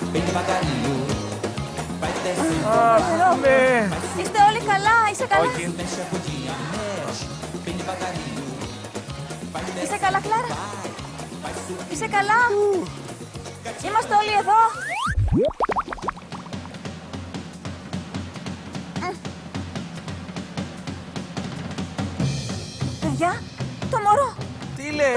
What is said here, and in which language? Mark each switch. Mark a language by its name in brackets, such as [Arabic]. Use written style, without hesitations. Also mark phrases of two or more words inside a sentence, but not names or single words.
[Portuguese] devagarinho. Vai descendo. [Greek] Αχ, ναι. Είστε όλοι καλά, είσαι καλά. Όχι. [Portuguese] Mexe a bundinha, mexe, bem devagarinho. Vai [Greek] Είσαι καλά, Κλάρα. Είσαι καλά. Είμαστε όλοι εδώ. Παιδιά, το μωρό. Τι λες?